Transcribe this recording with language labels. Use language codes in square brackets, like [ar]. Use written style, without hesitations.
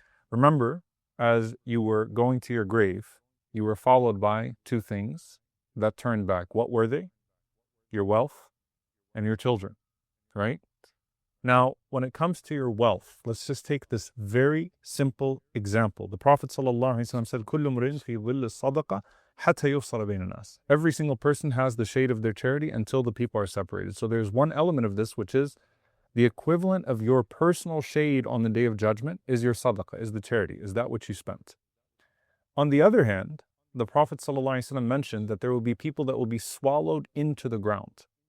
[en] Remember, as you were going to your grave, you were followed by two things that turned back. What were they? Your wealth and your children, right? Now, when it comes to your wealth, let's just take this very simple example. [ar] The Prophet ﷺ said, كُلُّ امْرِئٍ فِي ظِلِّ الصَّدَقَةِ حَتَّى يُفْصَلَ بَيْنَ النَّاسِ. [en] Every single person has the shade of their charity until the people are separated. So there's one element of this, which is the equivalent of your personal shade on the Day of Judgment is your sadaqah, is the charity, is that what you spent. On the other hand, the Prophet ﷺ mentioned that there will be people that will be swallowed into the ground.